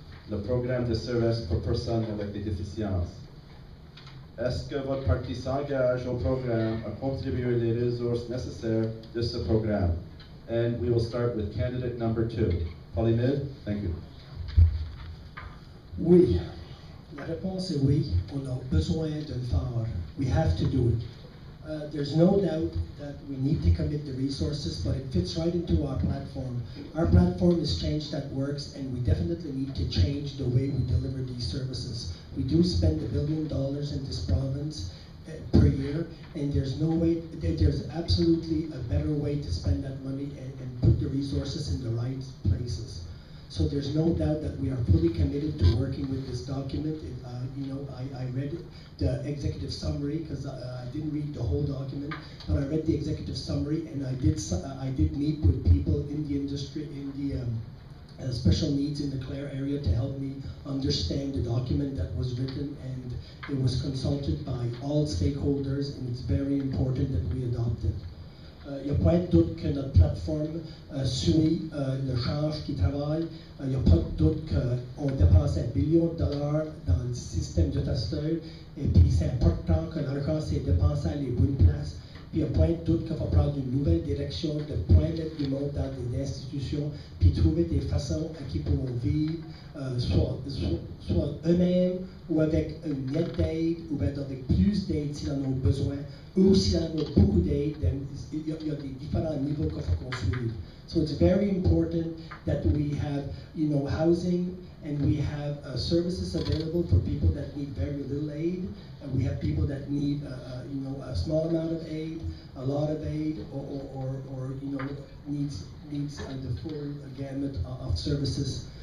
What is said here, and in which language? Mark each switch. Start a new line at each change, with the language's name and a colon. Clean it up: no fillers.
French: Le programme de services pour personnes avec des déficiences. Est-ce que votre parti s'engage au programme à contribuer les ressources nécessaires de ce programme?
English: And we will start with candidate number 2. Polymid, thank you.
French: Oui. La réponse est oui. On a besoin de le faire.
English: We have to do it. There's no doubt that we need to commit the resources, but it fits right into our platform. Our platform is Change That Works, and we definitely need to change the way we deliver these services. We do spend $1 billion in this province per year, and there's no way, there's absolutely a better way to spend that money and put the resources in the right places. So there's no doubt that we are fully committed to working with this document. I read the executive summary because I didn't read the whole document, but I read the executive summary, and I did meet with people in the industry, in the special needs in the Clare area to help me understand the document that was written, and it was consulted by all stakeholders, and it's very important that we adopt it.
French: Il n'y a pas de doute que notre plateforme suit le change qui travaille. Il n'y a pas de doute qu'on dépense $1 billion dans le système de testeur, et puis c'est important que l'argent soit dépensé à les bonnes places. Puis il n'y a pas de doute qu'il faut prendre une nouvelle direction, de point mettre du monde dans des institutions, puis trouver des façons à qui pourront vivre, soit eux-mêmes, ou avec une aide d'aide, ou bien avec plus d'aide s'ils en ont besoin, ou s'ils en ont beaucoup d'aide, il y a des différents niveaux qu'il faut construire.
English: So it's very important that we have, housing, and we have services available for people that need very little aid, and we have people that need, a small amount of aid, a lot of aid, or needs the full gamut of services.